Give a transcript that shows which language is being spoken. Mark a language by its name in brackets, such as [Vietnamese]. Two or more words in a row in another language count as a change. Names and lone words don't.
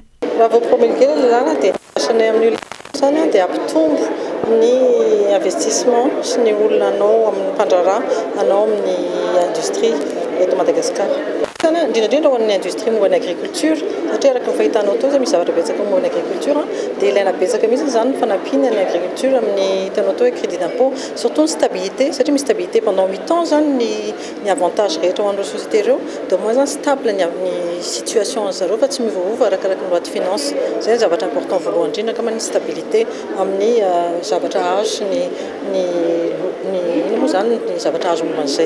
[Malagasy] Raha vao promulguer ny lalàna dia asanay amin'ny zany dia ampitombo ny investissement sy ny olona anao amin'ny mpandraraha anao amin'ny industrie eto Madagasikara. Indrindra ho an'ny industrie momba ny agriculture satria araka ny fahitanao tao misy zavatra betsaka momba ny agriculture dia ilaina betsaka mihitsy zany ny fanampiana ny agriculture amin'ny hitanao tao hoe [French] crédit d'impôt surtout [Malagasy] ny stabilité satria misy [French] stabilité pendant 8 ans [Malagasy] zany ny avantage rehetra ho an'ireo société ireo dia moins zany stable ny situation zareo fa tsy mivoava arakaraka ny [French] loi de finance. [Malagasy] Zay ny zavatra important voalohany indrindra kama ny stabilité amin'ny zavatra azo sy ny zavatra azo momba an'izay.